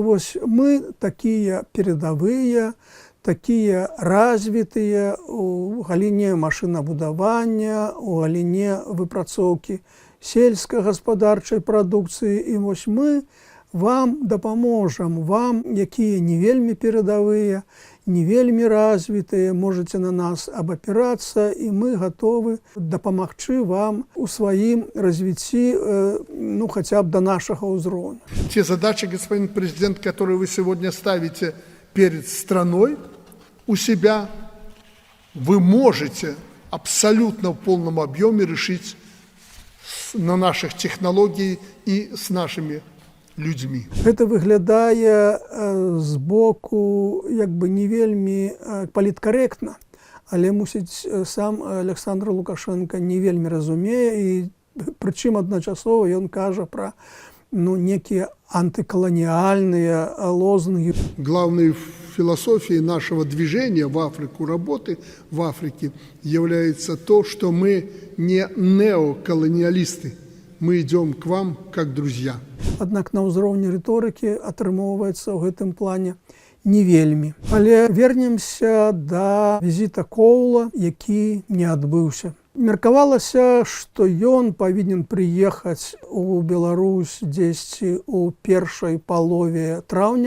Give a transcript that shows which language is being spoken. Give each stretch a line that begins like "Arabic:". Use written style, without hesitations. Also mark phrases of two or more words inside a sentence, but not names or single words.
Belarusian: вось мы такія перадавыя, такія развітыя у галіне машынабудавання, у галіне выпрацоўкі сельскагаспадарчай прадукцыі, і вось мы вам дапаможам, вам, якія не вельмі перадавыя, не вельмі развітыя, можаце на нас абапірацца, і мы гатовы дапамагчы вам у сваім развіцці, хаця б да нашага ўзроўню.
Russian: Те задачи, господин президент, которые вы сегодня ставите перед страной у себя, вы можете абсолютно в полном объеме решить на наших технологиях и с нашими людзьмі.
Belarusian: Гэта выглядае з боку не вельмі паліткарэктна, але мусіць сам Александр Лукашенко не вельмі разумее, і Прычым адначасова ён кажа пра некія антыкаланіальныя лозунги.
Russian: Главной философией нашего движения в Африку, работы в Африке, является то, что мы не неоколониалисты. Мы идем к вам как друзья.
Belarusian: Аднак на ўзроўні рыторыкі атрымоўваецца ў гэтым плане не вельмі. Але вернемся да візіта Коула, які не адбыўся. Меркавалася, што ён павінен прыехаць у Беларусь дзесьці ў першай палове траўня.